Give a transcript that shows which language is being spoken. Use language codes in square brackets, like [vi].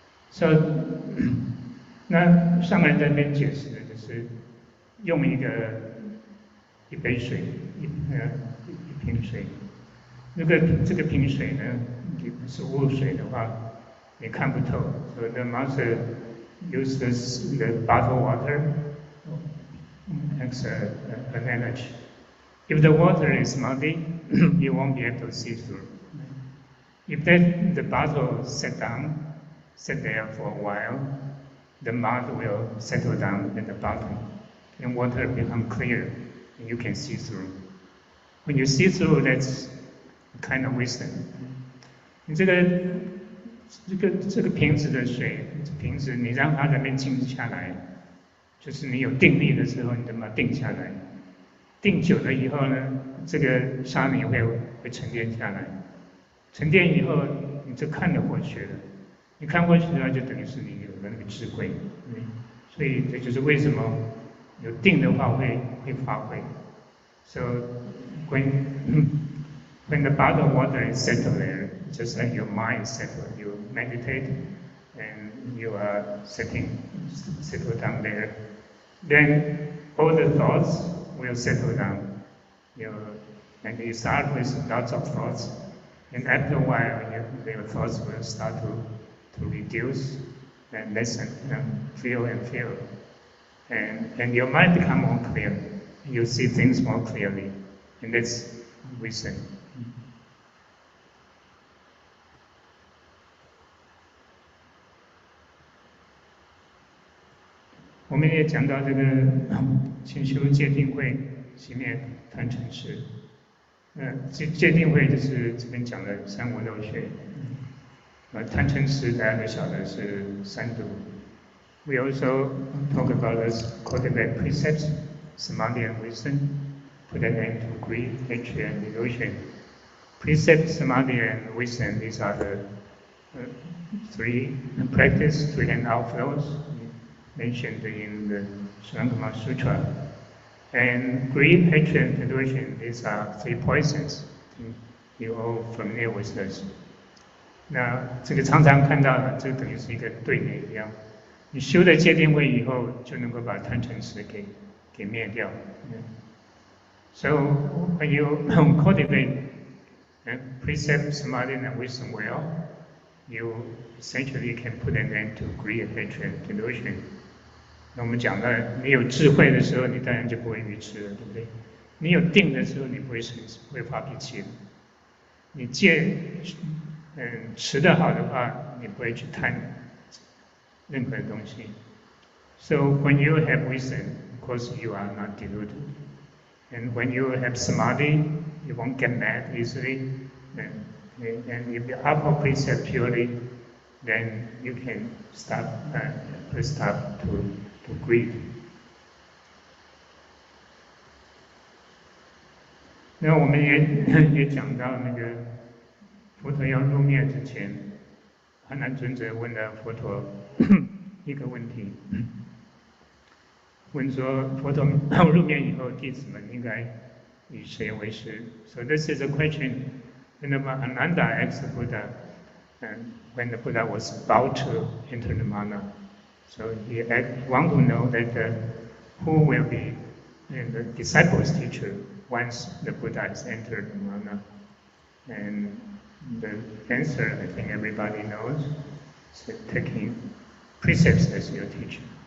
[zh] So， 那上人在那边解释的就是用一杯水，一瓶水。如果这个瓶水呢是污水的话，你看不透。 [en] So the master uses the bottled water as an energy. If the water is muddy, you won't be able to see through. If the bottle set there for a while, the mud will settle down at the bottom, and water become clear, and you can see through. When you see through, that's kind of wisdom. [zh] 你这个瓶子的水，瓶子你让它在那边静下来，就是你有定力的时候，你就把它定下来。定久了以后呢，这个沙泥会沉淀下来。沉淀以后，你就看得过去了。你看过去的话，就等于是你有了那个智慧。所以这就是为什么有定的话会发挥。 [en] So when the bottle of water is settled there, just like your mind is settled, you meditate and you are settled down there. Then all the thoughts will settle down. And you start with lots of thoughts, and after a while, your thoughts will start to reduce and lessen, feel and feel. And your mind become more clear. You see things more clearly, and that's wisdom. [zh] 我们也讲到这个勤修戒定慧，熄灭贪嗔痴。戒定慧就是这边讲的三无漏学。贪嗔痴大家都晓得是三毒。 [en] We also talk about this cultivate precepts, samadhi and wisdom, put an end to greed, hatred, and delusion. Precept, samadhi, and wisdom, these are the three and outflows mentioned in the Shurangama Sutra. And greed, hatred, and delusion, these are three poisons. You're all familiar with this. [zh] 那这个常常看到的，这等于是一个对联一样。你修了戒定慧以后，就能够把贪嗔痴给灭掉。 [en] So when you cultivate precept, samadhi, and wisdom well, you essentially can put an end to greed, hatred, delusion. [zh] 那我们讲的，你有智慧的时候，你当然就不会愚痴了，对不对？你有定的时候，你不会发脾气的。你戒持得好的话，你不会去贪任何的东西。 [en] So when you have wisdom, of course you are not deluded. And when you have samadhi, you won't get mad easily. And if you uphold precept purely, then you can stop to greed. [zh] 那我们也讲到那个佛陀要入灭之前，阿难尊者问了佛陀一个问题，问说佛陀入灭以后，弟子们应该以谁为师 ？ [en] So this is a question. Ananda asked the Buddha, and when the Buddha was about to enter the Nirvana, so he want to know that who will be the disciples' teacher once the Buddha has entered the Nirvana. And the answer, I think everybody knows, is taking precepts as your teacher.